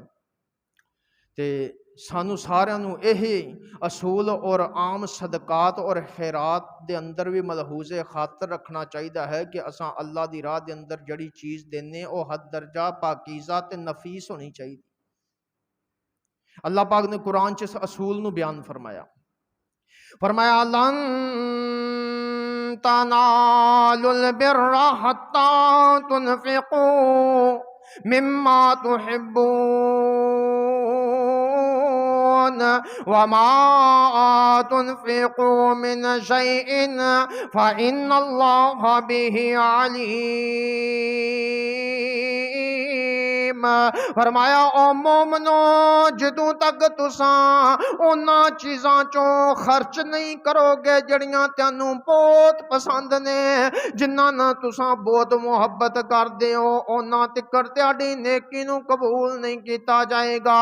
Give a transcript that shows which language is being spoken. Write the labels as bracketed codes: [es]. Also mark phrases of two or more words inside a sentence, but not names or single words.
[pa] ਤੇ ਸਾਨੂੰ ਸਾਰਿਆਂ ਨੂੰ ਇਹ ਅਸੂਲ ਔਰ ਆਮ ਸਦਕਾਤ ਔਰ ਖੈਰਾਤ ਦੇ ਅੰਦਰ ਵੀ ਮਲਹੂਜ਼ੇ ਖਾਤਰ ਰੱਖਣਾ ਚਾਹੀਦਾ ਹੈ ਕਿ ਅਸਾਂ ਅੱਲਾਹ ਦੀ ਰਾਹ ਦੇ ਅੰਦਰ ਜਿਹੜੀ ਚੀਜ਼ ਦੇਨੇ ਉਹ ਹੱਦ ਦਰਜਾ ਪਾਕੀਜ਼ਾ ਤੇ ਨਫੀਸ ਹੋਣੀ ਚਾਹੀਦੀ। ਅੱਲਾਹ ਪਾਕ ਨੇ ਕੁਰਾਨ 'ਚ ਇਸ ਅਸੂਲ ਨੂੰ ਬਿਆਨ ਫਰਮਾਇਆ [ar] لن تنالوا البر حتى تنفقوا مما تحبون وما تنفقوا من شيء فإن الله به عليم. [pa] ਫਰਮਾਇਆ ਓ ਮੋਮਨੋ ਜਦੋਂ ਤੱਕ ਤੁਸਾਂ ਉਨ੍ਹਾਂ ਚੀਜ਼ਾਂ ਚੋਂ ਖਰਚ ਨਹੀਂ ਕਰੋਗੇ ਜੜੀਆਂ ਤੈਨੂੰ ਬਹੁਤ ਪਸੰਦ ਨੇ, ਜਿਨ੍ਹਾਂ ਨਾਲ ਤੁਸਾਂ ਬਹੁਤ ਮੁਹੱਬਤ ਕਰਦੇ ਹੋ, ਉਨ੍ਹਾਂ ਤਿਕਰ ਤੁਹਾਡੀ ਨੇਕੀ ਨੂੰ ਕਬੂਲ ਨਹੀਂ ਕੀਤਾ ਜਾਏਗਾ।